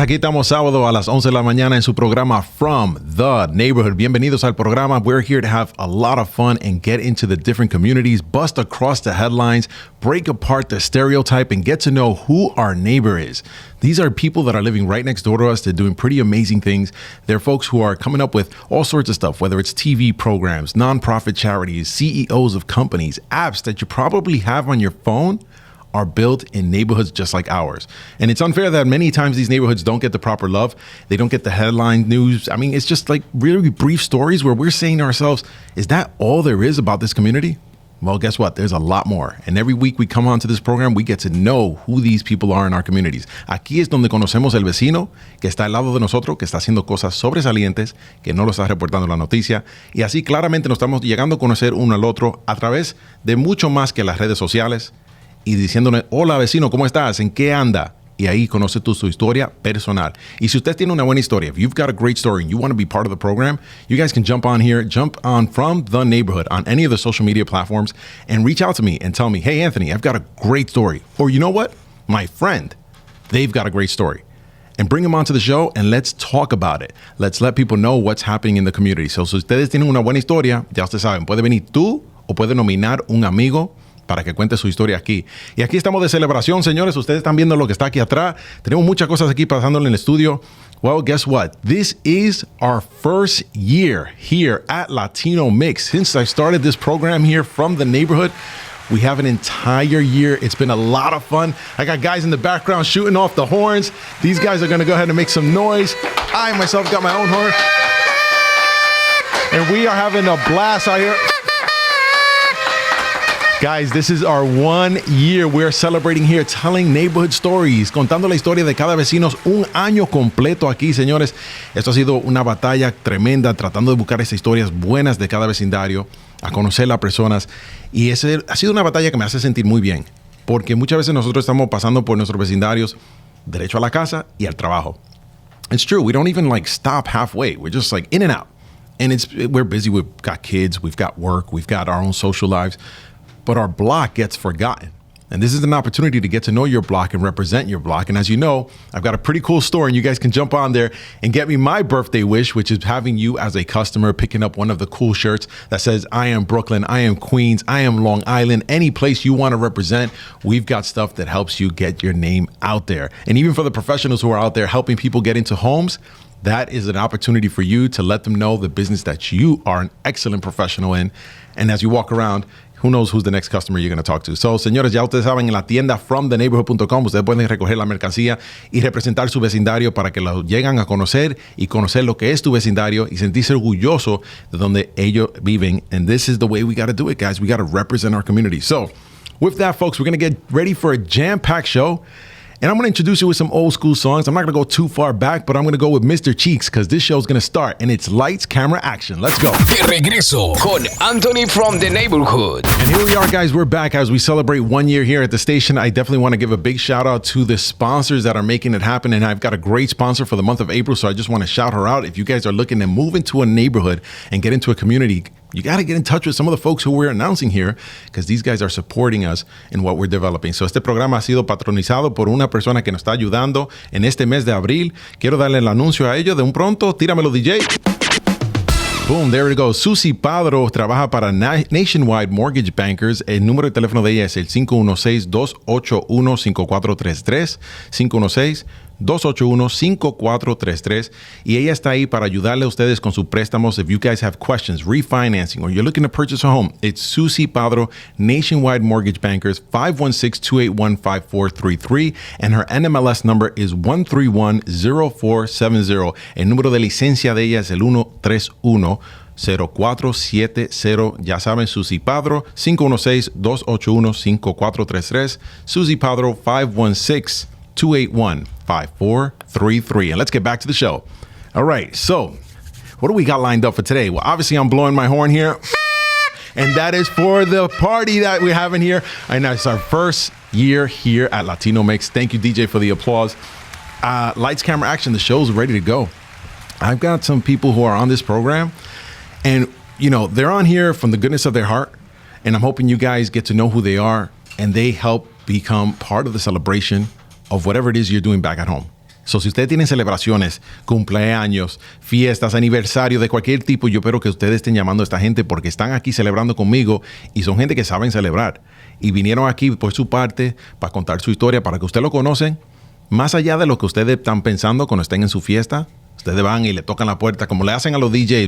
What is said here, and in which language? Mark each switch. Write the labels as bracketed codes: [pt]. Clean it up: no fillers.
[es] Aquí estamos sábado a las 11 de la mañana en su programa From the Neighborhood. Bienvenidos al programa. [en] We're here to have a lot of fun and get into the different communities, bust across the headlines, break apart the stereotype, and get to know who our neighbor is. These are people that are living right next door to us. They're doing pretty amazing things. They're folks who are coming up with all sorts of stuff, whether it's TV programs, nonprofit charities, CEOs of companies, apps that you probably have on your phone are built in neighborhoods just like ours. And it's unfair that many times these neighborhoods don't get the proper love. They don't get the headline news. I mean, it's just like really brief stories where we're saying to ourselves, is that all there is about this community? Well, guess what? There's a lot more. And every week we come onto this program, we get to know who these people are in our communities. [es] Aquí es donde conocemos el vecino que está al lado de nosotros, que está haciendo cosas sobresalientes, que no lo está reportando la noticia. Y así claramente nos estamos llegando a conocer uno al otro a través de mucho más que las redes sociales, y diciéndole, hola vecino, ¿cómo estás? ¿En qué anda? Y ahí conoce tú su historia personal. Y si usted tiene una buena historia, [en] if you've got a great story and you want to be part of the program, you guys can jump on here, jump on From the Neighborhood on any of the social media platforms and reach out to me and tell me, hey, Anthony, I've got a great story. Or you know what? My friend, they've got a great story. And bring them onto the show and let's talk about it. Let's let people know what's happening in the community. [es] So si ustedes tienen una buena historia, ya ustedes saben, puede venir tú o puede nominar un amigo para que cuente su historia aquí. Y aquí estamos de celebración, señores. Ustedes están viendo lo que está aquí atrás. Tenemos muchas cosas aquí pasándole en el estudio. [en] Well, guess what? This is our first year here at Latino Mixx. Since I started this program here From the Neighborhood, we have an entire year. It's been a lot of fun. I got guys in the background shooting off the horns. These guys are going to go ahead and make some noise. I myself got my own horn. And we are having a blast out here. Guys, this is our 1 year. We're celebrating here, telling neighborhood stories, [es] contando la historia de cada vecino un año completo aquí, señores. Esto ha sido una batalla tremenda, tratando de buscar esas historias buenas de cada vecindario, a conocer las personas. Y ese ha sido una batalla que me hace sentir muy bien, porque muchas veces nosotros estamos pasando por nuestros vecindarios, derecho a la casa y al trabajo. [en] It's true. We don't even stop halfway. We're just in and out. And we're busy. We've got kids. We've got work. We've got our own social lives. But our block gets forgotten. And this is an opportunity to get to know your block and represent your block. And as you know, I've got a pretty cool story, and you guys can jump on there and get me my birthday wish, which is having you as a customer picking up one of the cool shirts that says, I am Brooklyn, I am Queens, I am Long Island, any place you want to represent. We've got stuff that helps you get your name out there. And even for the professionals who are out there helping people get into homes, that is an opportunity for you to let them know the business that you are an excellent professional in. And as you walk around, who knows who's the next customer you're going to talk to. [es] So, señores, ya ustedes saben, en la tienda fromtheneighborhood.com ustedes pueden recoger la mercancía y representar su vecindario para que lo lleguen a conocer y conocer lo que es tu vecindario y sentirse orgulloso de donde ellos viven. [en] And this is the way we got to do it, guys. We got to represent our community. So, with that, folks, we're going to get ready for a jam-packed show. And I'm going to introduce you with some old school songs. I'm not going to go too far back, but I'm going to go with Mr. Cheeks because this show's going to start and it's lights, camera, action. Let's go. [es] De regreso con Anthony from the Neighborhood. [en] And here we are, guys. We're back as we celebrate 1 year here at the station. I definitely want to give a big shout out to the sponsors that are making it happen. And I've got a great sponsor for the month of April. So I just want to shout her out. If you guys are looking to move into a neighborhood and get into a community, you got to get in touch with some of the folks who we're announcing here because these guys are supporting us in what we're developing. [es] So este programa ha sido patronizado por una persona que nos está ayudando en este mes de abril. Quiero darle el anuncio a ellos de un pronto. Tíramelo, DJ. [en] Boom, there it goes. [es] Susi Padro trabaja para Nationwide Mortgage Bankers. El número de teléfono de ella es el 516-281-5433. 516-281-5433. Y ella está ahí para ayudarle a ustedes con sus préstamos. [en] If you guys have questions, refinancing, or you're looking to purchase a home, it's Susi Padro, Nationwide Mortgage Bankers, 516-281-5433. And her NMLS number is 1310470. [es] El número de licencia de ella es el 131-0470. Ya saben, Susi Padro, 516-281-5433. Susi Padro, 516-281-5433. [en] And let's get back to the show. All right, so what do we got lined up for today? Well, obviously, I'm blowing my horn here. And that is for the party that we're having here. And it's our first year here at Latino Mixx. Thank you, DJ, for the applause. Lights, camera, action. The show's ready to go. I've got some people who are on this program. And, you know, they're on here from the goodness of their heart. And I'm hoping you guys get to know who they are. And they help become part of the celebration of whatever it is you're doing back at home. [es] So, si ustedes tienen celebraciones, cumpleaños, fiestas, aniversario de cualquier tipo, yo espero que ustedes estén llamando a esta gente porque están aquí celebrando conmigo y son gente que saben celebrar. Y vinieron aquí por su parte para contar su historia, para que ustedes lo conocen. Más allá de lo que ustedes están pensando cuando estén en su fiesta, ustedes van y le tocan la puerta como le hacen a los DJs.